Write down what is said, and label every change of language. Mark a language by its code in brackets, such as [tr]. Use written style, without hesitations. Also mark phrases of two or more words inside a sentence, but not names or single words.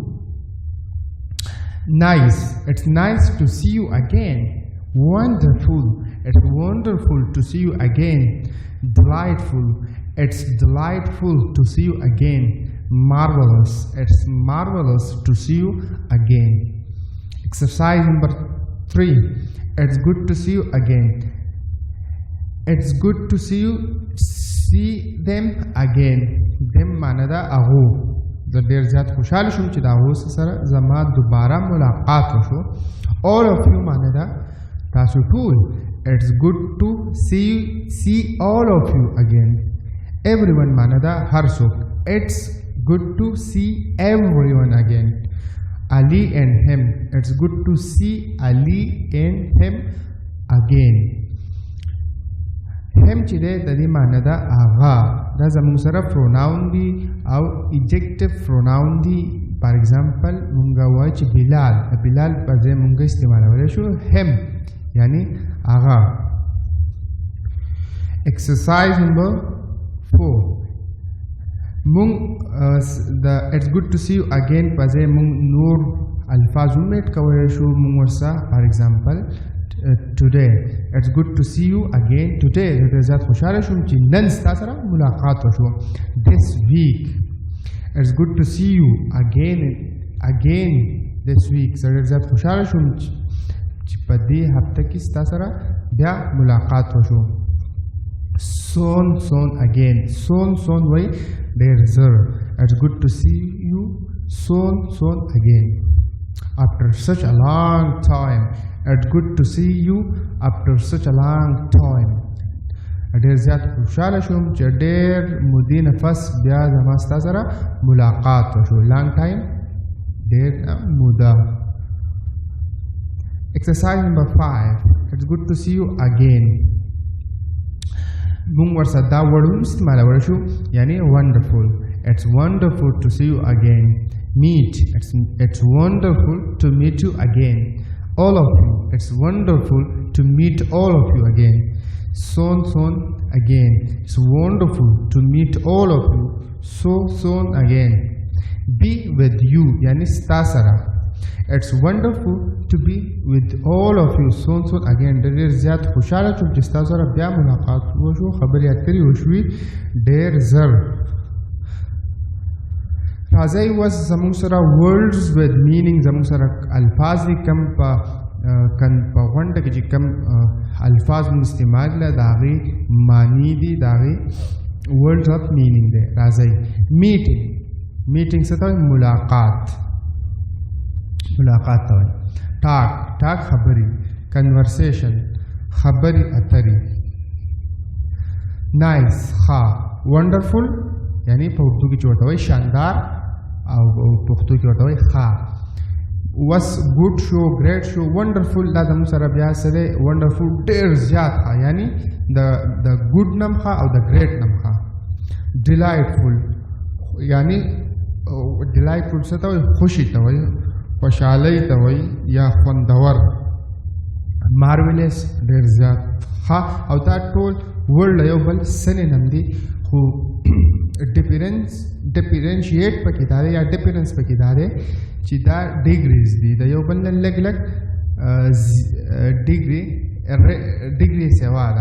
[en] nice it's nice to see you again wonderful it's wonderful to see you again delightful it's delightful to see you again marvelous it's marvelous to see you again exercise number 3 it's good to see you again it's good to see them again them [ps] معنا دا اغو زه ډېر زیات خوشحاله شوم چې د هغو سره زما دوباره ملاقات وشو [en] all of you [ps] معنا دا تاسو ټول [en] it's good to see all of you again everyone [ps] معنا دا هر څوک [en] it's good to see everyone again Ali and him it's good to see Ali and him again [ps] هم چې دی د دې معنی ده هغه دا زموږ سره پروناون دي او [en] objective pronoun [ps] دي [en] for example [ps] مونږ وایو چې بلال په ځای مونږ استعمالولی شو هم یعنی هغه [en] exercise number 4 [ps] مونږ د [en] it's good to see you again [ps] په ځای مونږ نور الفاظ هم ایډ کولی شو مونږ ورسره [en] for example today it's good to see you again today [ps] زه زیات خوشحاله شوم چې نن ستا سره ملاقات وشو [en] this week it's good to see you again this week [ps] زه زیات خوشحاله شوم چې په دې هفته کې ستا سره بیا ملاقات وشو [en] soon again [ps] وایي ډېر زر [en] it's good to see you soon again after such a long time it's good to see you after such a long time [ps] ډېر زیات خوشحاله شوم چې ډېر مودې نه پس بیا زما ستا سره ملاقات وشو [en] long time [ps] ډېر موده [en] exercise number 5 it's good to see you again [ps] مونږ ورسره دا وړ هم استعمالولی شو یعنی [en] wonderful it's wonderful to see you again meet it's wonderful to meet you again all of you it's wonderful to meet all of you again soon again it's wonderful to meet all of you soon again be with you [ps] یعنی ستا سره [en] it's wonderful to be with all of you soon again [ps] ډېر زیات خوشحاله شوم چې ستا سره بیا ملاقات وشو خبرې اترې وشوې ډېر زر راځئ اوس زموږ سره [en] words with meaning [ps] زموږ سره الفاظ دي کم په غونډه کې چې کم الفاظ مو استعمال کړه د هغې معنی دي د هغې [en] words of meaning [ps] دی راځئ meeting میټینګ څه ته وایي ملاقات ته وایي ټاک خبرې کنورسیشن خبرې اترې نایس ښه ونډرفul یعنی په اردو کې چې ورته وایي شاندار او پښتو کې ورته وایي ښه [en] was good show great show wonderful [ps] دا زموږ سره بیا څه دی wonderful ډېر زیات ښه یعنی د good نم ښه او د great نم ښه delightful یعنی delightful څه ته وایي خوشي ته وایي خوشحالۍ ته وایي یا خوندور marvelous ډېر زیات ښه او دا ټول ورډ یو بل سینونیم دي خو ډیفرنشیټ پکې دا دی یا ډیفرنس پکې دا دی چې دا ډیګریز دي د یو بل نه لږ ډیګري سیوا ده